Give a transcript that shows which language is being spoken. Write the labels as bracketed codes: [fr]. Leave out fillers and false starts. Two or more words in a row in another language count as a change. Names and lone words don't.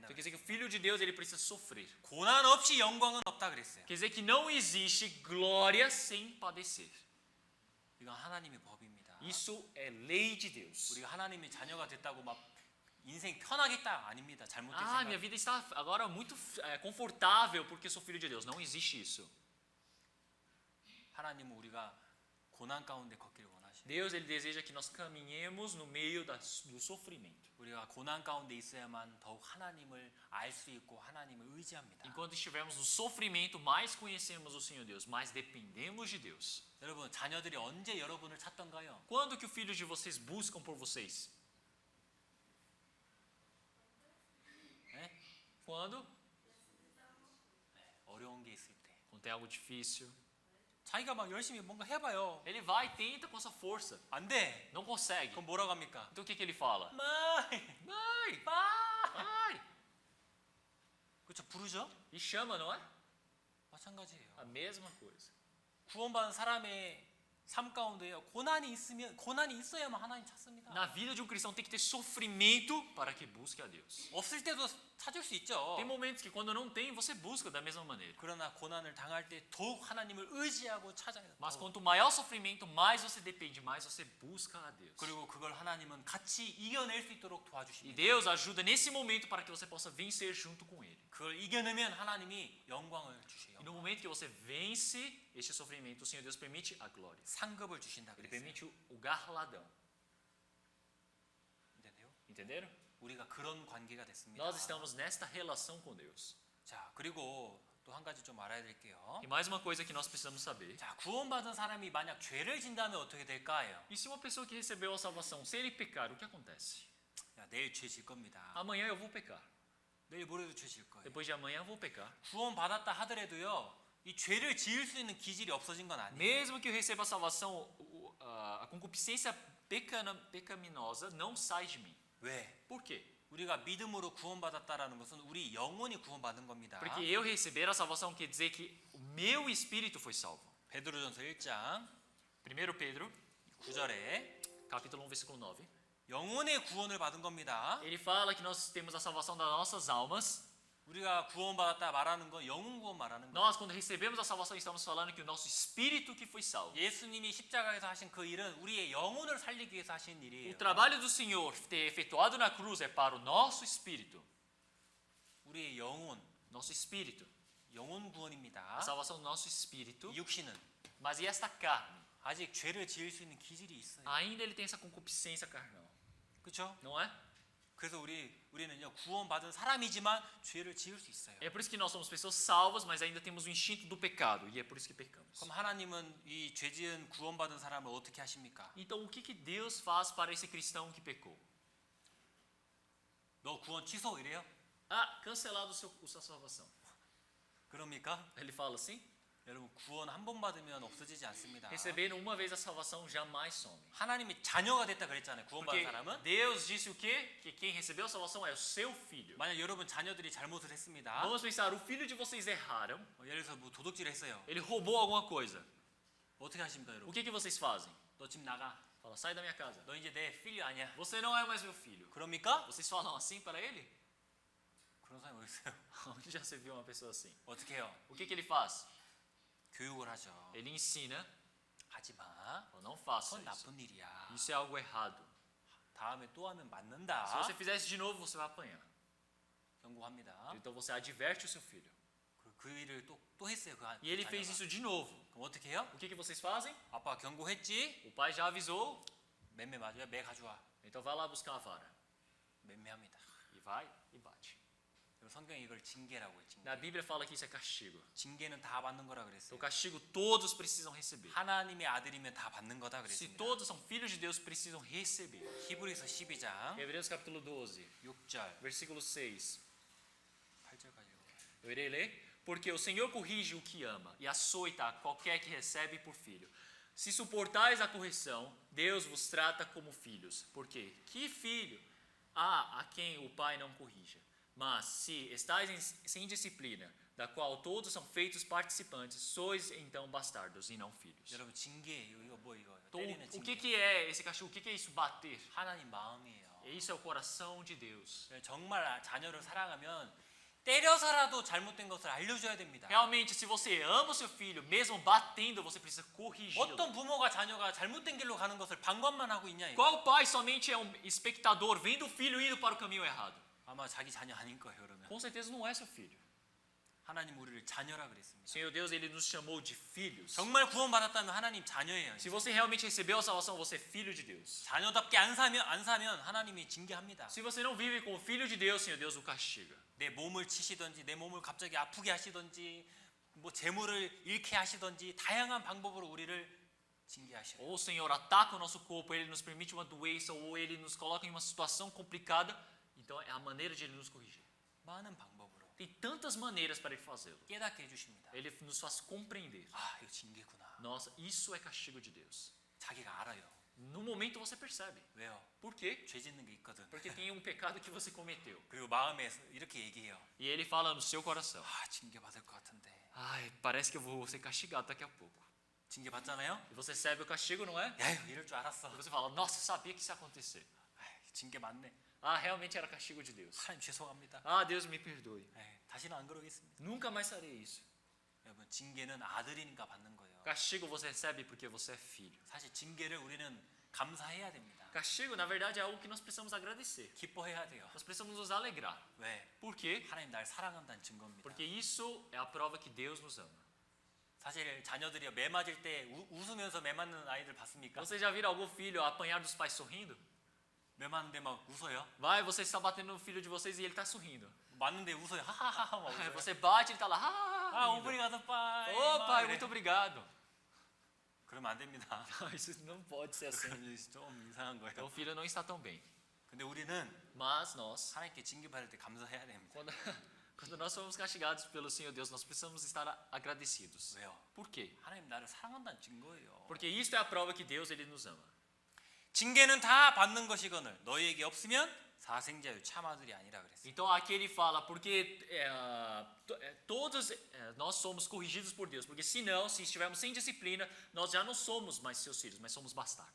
[pt] Então quer dizer que o filho de Deus ele precisa sofrer. [ko] 고난 없이 영광은 없다 그랬어요. [pt] Quer dizer que não existe glória sem padecer. [ko] 이건 하나님의 법입니다. [pt] Isso é lei de Deus. [ko] 우리가 하나님의 자녀가 됐다고 막 인생 편하겠다 아닙니다. 잘못된 [pt] Minha [ko] 생각. [pt] vida está agora muito confortável porque sou filho de Deus. Não existe isso. [ko] 하나님은 우리가 고난 가운데 걷기를 원하시고 [pt] Deus ele deseja que nós caminhemos no meio do sofrimento. [ko] 우리가 고난 가운데 있어야만 더욱 하나님을 알 수 있고 하나님을 의지합니다. [pt] Enquanto estivermos no sofrimento, mais conhecemos o Senhor Deus, mais dependemos de Deus. [ko] 여러분 자녀들이 언제 여러분을 찾던가요? [pt] Quando que os filhos de vocês buscam por vocês? Quando? [ko] 어려운 게 있을 때. [pt] Quando tem algo difícil. [ko] 자기가 막 열심히 뭔가 해봐요. [pt] Ele vai e tenta com a sua força. [ko] 안 돼. [pt] Não consegue. [ko] 그럼 뭐라고 합니까? [pt] Então o que ele fala? [ko] 마이, [pt] Vai! [ko] 마이. [pt] Vai! [ko] 그렇죠. 부르죠? [pt] E chama, não é? [ko] 마찬가지예요. [pt] A mesma coisa. [ko] 구원받은 사람의 삶 가운데요. 고난이 있어야만 하나님 찾습니다. [pt] Na vida de um cristão tem que ter sofrimento para que busque a Deus. [ko] 없을 때도 찾을 수 있죠. [pt] Tem momentos que quando não tem, você busca da mesma maneira. [ko] 그러나 고난을 당할 때 더욱 하나님을 의지하고 찾아야 돼요. [pt] Mas quanto maior o sofrimento, mais você depende, mais você busca a Deus. [ko] 그리고 그걸 하나님은 같이 이겨낼 수 있도록 [pt] E [ko] 도와주십니다. [pt] Deus ajuda nesse momento para que você possa vencer junto com Ele. [ko] 그걸 이겨내면 하나님이 영광을 주셔요. [pt] E no momento que você vence este sofrimento, o Senhor Deus permite a glória. [ko] 상급을 주신다 [pt] Ele [ko] 그랬어요. [pt] permite o galardão. entendeu? Entenderam? [ko] 우리가 그런 관계가 됐습니다. [pt] Nós estamos nesta relação com Deus. [ko] 자, 그리고 또 한 가지 좀 알아야 될게요. [pt] E mais uma coisa que nós precisamos saber. [ko] 자, 구원받은 사람이 만약 죄를 진다면 어떻게 될까요? [pt] E se uma pessoa que recebeu a salvação, se ele pecar, o que acontece? [ko] 야, 내일 죄 질 겁니다. [pt] Amanhã eu vou pecar. [ko] 내일 모레도 죄 질 거예요. [pt] Depois de amanhã eu vou pecar. [ko] 구원받았다 하더라도요. 이 죄를 지을 수 있는 기질이 없어진 건 아니에요. [pt] Mesmo que eu receba a salvação, a concupiscência pecaminosa não sai de mim. [ko] 왜? [pt] Por quê? [ko] 우리가 믿음으로 구원받았다라는 것은 우리 영혼이 구원받은 겁니다. [pt] Porque eu receber a salvação quer dizer que o meu espírito foi salvo. [ko] 베드로전서 1장 [pt] 1 Pedro, [ko] 9절에 [pt] capítulo 1, versículo 9. [ko] 영혼의 구원을 받은 겁니다. [pt] Ele fala que nós temos a salvação das nossas almas. [ko] 우리가 구원받았다 말하는 건 영혼 구원 말하는 거예요. [pt] Nós, quando recebemos a salvação, estamos falando que o nosso espírito que foi salvo. [ko] 예수님이 십자가에서 하신 그 일은 우리의 영혼을 살리기 위해서 하신 [pt] O [ko] 일이에요. [pt] trabalho do Senhor ter efetuado na cruz é para o nosso espírito. [ko] 우리의 영혼, [pt] Nosso espírito. [ko] 영혼 구원입니다. [pt] A salvação do nosso espírito. [ko] 이 육신은 [pt] Mas e esta carne? [ko] 아직 죄를 지을 수 있는 기질이 있어요. [pt] Ainda ele tem essa concupiscência carnal. [ko] 그렇죠? [pt] Não é? [ko] 그래서 우리는요 구원받은 사람이지만 죄를 지을 수 있어요. [pt] É por isso que nós somos pessoas salvas, mas ainda temos o instinto do pecado. E é por isso que pecamos. [ko] 그럼 하나님은 이 죄지은 구원받은 사람을 어떻게 하십니까? [pt] Então, o que Deus faz para esse cristão que pecou? [ko] 너 구원 취소 이래요? [pt] Ah, cancelado sua salvação. [ko] 그럽니까? [pt] Ele fala assim? [ko] 여러분 구원 한 번 받으면 없어지지 않습니다. [pt] Receberam uma vez a salvação, jamais some. [ko] 하나님이 자녀가 됐다 그랬잖아요. 구원받은 [pt] Porque [ko] 사람은. [pt] Deus disse o quê? Que quem recebeu a salvação é o seu filho. [ko] 만약 여러분 자녀들이 잘못을 했습니다. [pt] Vamos pensar, o filho de vocês erraram. [ko] 예를 들어서 뭐 도둑질을 했어요. [pt] Ele roubou alguma coisa. [ko] 어떻게 하십니까, [pt] O [ko] 여러분? [pt] que vocês fazem? [ko] 너 집 나가. [pt] Fala, sai da minha casa. [ko] 너 이제 내 필요 아니야. [pt] Você não é mais meu filho. [ko] 그럽니까? [pt] Vocês falam assim para ele? [ko] 그런 사람이 어디 있어요? [pt] Onde já se viu uma pessoa assim? [ko] 어떻게 해요? [pt] O que ele faz? [ko] 교육을 하죠. [pt] Ele ensina, [ko] 하지 마. [pt] fala, não faça [ko] 그건 [pt] isso. [ko] 나쁜 일이야. [pt] Isso é algo errado. [ko] 다음에 또 하면 [pt] Se [ko] 맞는다. [pt] você fizer isso de novo, você vai apanhar. [ko] 경고합니다. [pt] Então você adverte o seu filho. [ko] 그 일을 또 했어요. 그 [pt] E ele fez [ko] 자녀가. [pt] isso de novo. [ko] 그럼 어떻게 해요? [pt] O que vocês fazem? [ko] 아빠 경고했지? [pt] O pai já avisou, [ko] 맴매 맞아요. 매 가져와. [pt] então vai lá buscar a vara. [ko] 맴매합니다. [pt] E vai e bate. [ko] 그리고 성경이 이걸 징계라고 해요. 징계. [pt] Na Bíblia fala que isso é castigo. [ko] 징계는 다 받는 거라 [pt] Então [ko] 그랬어요. [pt] o castigo todos precisam receber. [ko] 하나님의 아들이면 다 받는 거다 [pt] Se [ko] 그랬습니다. [pt] todos são filhos de Deus, precisam receber. [ko] 히브리서 12장 [pt] Hebreus capítulo 12, [ko] 6절, [pt] versículo 6. [ko] 8절까지 읽어요. [pt] Eu irei ler. Porque o Senhor corrige o que ama e açoita a qualquer que recebe por filho. Se suportais a correção, Deus vos trata como filhos. Porque que filho há a quem o pai não corrija? Mas se estáis sem disciplina, da qual todos são feitos participantes, sois então bastardos e não filhos. [ko] 여러분 징계 이거 뭐 이거 [pt] Então, [ko] 때리는 [pt] o que, [ko] 징계. [pt] que é esse castigo? O que, que é isso bater? [ko] 하나님 마음이에요. [pt] Isso é o coração de Deus. [ko] 정말 자녀를 사랑하면 때려서라도 잘못된 것을 알려줘야 됩니다. [pt] Realmente, se você ama o seu filho, mesmo batendo, você precisa corrigi-lo. [ko] 어떤 부모가 자녀가 잘못된 길로 가는 것을 방관만 하고 있냐 이거. [pt] Qual pai somente é um espectador vendo o filho indo para o caminho errado? [ko] 아마 자기 자녀 아닐 거예요 그러면. [pt] Com certeza não é seu filho. [ko] 하나님 우리를 자녀라 그랬습니다. [pt] Senhor Deus, Ele nos chamou de filhos. [ko] 정말 구원받았다면 하나님 자녀예요. [pt] Se você realmente recebeu a salvação, você é filho de Deus. [ko] 자녀답게 안 사면 하나님이 징계합니다. [pt] Se você não vive como filho de Deus, Senhor Deus o castiga. [ko] 내 몸을 치시든지 내 몸을 갑자기 아프게 하시든지 뭐 재물을 잃게 하시든지 다양한 방법으로 우리를 징계하셔요. [pt] Ou o Senhor ataca o nosso corpo, Ele nos permite uma doença, ou Ele nos coloca em uma situação complicada. Então é a maneira de Ele nos corrigir. [ko] 많은 방법으로. [pt] Tem tantas maneiras para ele fazê-lo. [ko] 깨닫게 해주십니다. [pt] Ele nos faz compreender. [ko] 아, 이거 징계구나. [pt] Nossa, isso é castigo de Deus. [ko] 자기가 알아요. [pt] No momento você percebe. [ko] 왜요? [pt] Por quê? [ko] 죄 짓는 게 있거든. [pt] Porque tem um pecado que você cometeu. [ko] 그리고 마음에 이렇게 얘기해요. [pt] E ele fala no seu coração. [ko] 아, 징계 받을 것 같은데. [pt] Ai, parece que eu vou ser castigado daqui a pouco. [ko] 징계 받잖아요? [pt] E você recebe o castigo, não é? [ko] 야, 이럴 줄 알았어. [pt] E você fala, nossa, eu sabia que isso ia acontecer. [ko] 아이, 징계 맞네. [pt] Ah, realmente era castigo de Deus. [ko] 하나님 죄송합니다. [pt] Ah, Deus me perdoe. [ko] 에이, 다시는 안 그러겠습니다. [pt] Nunca mais farei isso. [ko] 여러분, 징계는 아들이니까 받는 거예요. [pt] Castigo você recebe porque você é filho. [ko] 사실 징계를 우리는 감사해야 됩니다. [pt] Castigo, na verdade, é algo que nós precisamos agradecer. [ko] 기뻐해야 돼요. [pt] Nós precisamos nos alegrar. [ko] 왜? [pt] Por quê? [ko] 하나님 날 사랑한다는 증거입니다. [pt] Porque isso é a prova que Deus nos ama. [ko] 사실 자녀들이 매 맞을 때 웃으면서 매 맞는 아이들 봤습니까? [pt] Você já viram algum filho apanhar dos pais sorrindo? [ko] 매 맞는데 막 웃어요? [pt] Vai, você está batendo no filho de vocês e ele está sorrindo. [ko] 맞는데 웃어요. 하하하하 막 [pt] Aí [ko] 웃어요. [pt] você bate e ele está lá. [ko] 아, [pt] Ah, obrigado pai. Ô [ko] 막 [pt] pai, [ko] 이래. [pt] muito obrigado. [ko] 그러면 안 됩니다. [pt] Isso não pode ser assim. [ko] 그러면 좀 이상한 [pt] Então [ko] 거예요. [pt] o filho não está tão bem. [ko] 근데 우리는 [pt] Mas nós, [ko] 하나님께 징계 받을 때 감사해야 됩니다. [pt] quando nós somos castigados pelo Senhor Deus, nós precisamos estar agradecidos. [ko] 왜요? [pt] Por quê? [ko] 하나님 나를 사랑한다는 증거예요. [pt] Porque isto é a prova que Deus ele nos ama. [ko] 징계는 다 받는 것이거늘 너희에게 없으면 사생자유 참아들이 아니라 그랬어요. [pt] Então aqui ele fala, porque todos nós somos corrigidos por Deus, porque senão, se estivermos sem disciplina, nós já não somos mais seus filhos, mas somos bastardos.